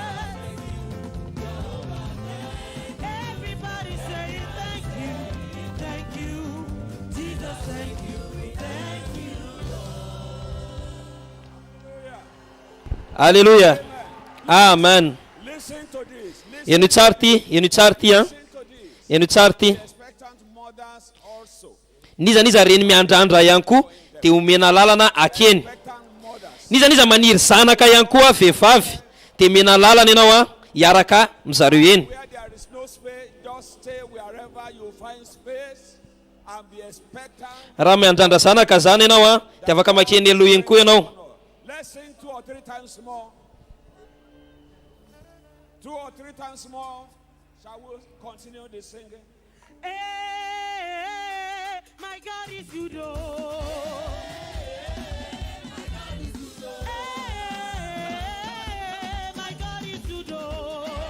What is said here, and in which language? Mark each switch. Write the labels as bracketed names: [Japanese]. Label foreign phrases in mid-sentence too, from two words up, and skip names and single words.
[English] Everybody saying thank you, Jesus, thank you, thank you. Alléluia. Amen. Listen to this. [Malagasy] Eno tsara ity, eno tsara ity a. [English] Listen to this. [Malagasy] Eno tsara ity. [English] Expectant mothers also. [Malagasy] Nizaniza reny miandrandra ihany koa dia omena lalana akeny. [English] Expectant mothers. [Malagasy] Nizaniza maniry zanaka ihany koa vehivavy dia mena lalana ianao a hiaraka mizareo eny. [English] Where there is no space, just stay wherever you find space and be expectant. [Malagasy] Raha miandrandra zanaka zany ianao a dia afaka makeny aloha eny koa ianao. [English] Let's sing 2 or 3 times more. 2 or 3 times more. Shall we continue the singing? Hey, my God is good. Oh. Hey, my God is good. Oh.